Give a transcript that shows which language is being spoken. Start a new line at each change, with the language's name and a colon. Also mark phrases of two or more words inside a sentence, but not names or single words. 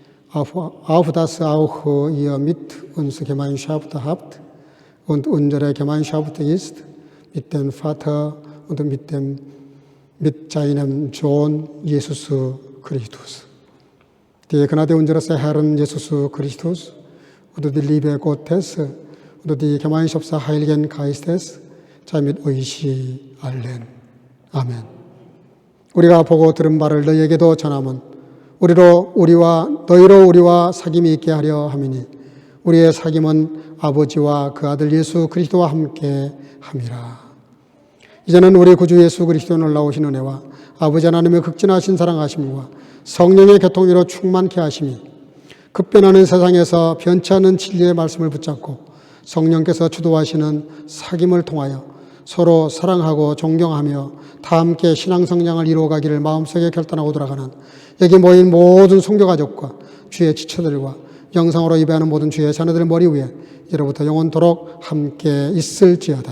German: auf dass auch ihr mit uns Gemeinschaft habt und unsere Gemeinschaft ist mit dem Vater und mit seinem Sohn Jesus Christus. Die Gnade unseres Herrn Jesus Christus und die Liebe Gottes und die Gemeinschaft des Heiligen Geistes sei mit euch allen.
Korean: 아멘. 우리가 보고 들은 바를 너희에게도 전함은 너희로 우리와 사귐이 있게 하려 함이니 우리의 사귐은 아버지와 그 아들 예수 그리스도와 함께 함이라. 이제는 우리 구주 예수 그리스도 놀라우신 은혜와 아버지 하나님의 극진하신 사랑하심과 성령의 교통으로 충만케 하심이 급변하는 세상에서 변치 않는 진리의 말씀을 붙잡고 성령께서 주도하시는 사귐을 통하여 서로 사랑하고 존경하며 다 함께 신앙 성장을 이루어가기를 마음속에 결단하고 돌아가는 여기 모인 모든 성도가족과 주의 지체들과 영상으로 예배하는 모든 주의 자녀들의 머리 위에 이제로부터 영원토록 함께 있을지어다.